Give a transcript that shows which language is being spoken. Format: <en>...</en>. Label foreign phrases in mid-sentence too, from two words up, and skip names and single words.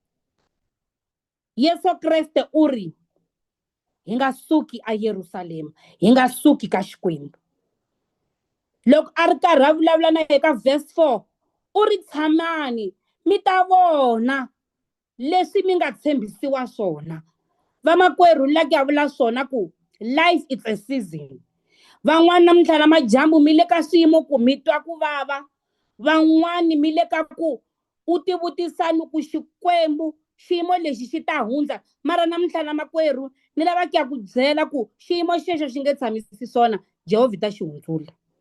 <ts>Yesu Kreste u ri hi nga suki eYerusalema, hi nga suki ka Xikwembu. Loko a ri karhi a vulavula na eka verse 4 u ri tshamani mi ta vona leswi mi nga tshembisiwa swona. Vamakwerhu la ku ya vula swona ku</ts> <en>life is a season.</en> <ts>Van'wani namuntlha namadyambu mi le ka swiyimo ku mi twa ku vava. Van'wani mi le ka ku u ti vutisani ku Xikwembu xiyimo lexi xi ta hundza. Mara namuntlha namakwerhu ni lava ku ya ku byela ku xiyimo xexo xi nge tshamisi swona Jehovah ta xi hundzula.</ts>